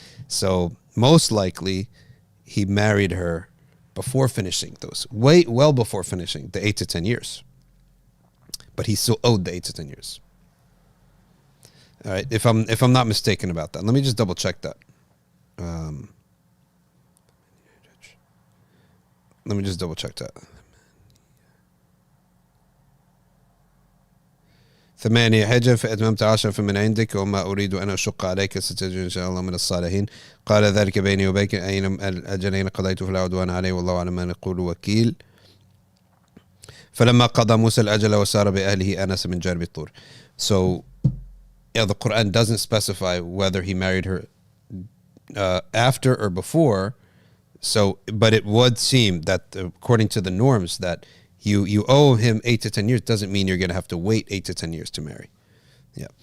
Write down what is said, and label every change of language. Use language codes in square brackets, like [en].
[en] So most likely he married her before finishing those, well before finishing the 8 to 10 years. But he still owed the 8 to 10 years. All right, if I'm not mistaken about that. Let me just double check that. Let me just double check that. [ar] 8 حجة فأتممت 10 فمن عندك وما أريد أن أشق عليك ستجد إن شاء الله من الصالحين قال ذلك بيني وبينك أين الأجلين قضيت فلا عدوان عليه والله على ما نقول وكيل فلما قضى موسى الأجل وسار بأهله آنس من جانب الطور. [en] So yeah, the Quran doesn't specify whether he married her after or before. So, but it would seem that according to the norms that you owe him 8 to 10 years doesn't mean you're going to have to wait 8 to 10 years to marry. Yeah.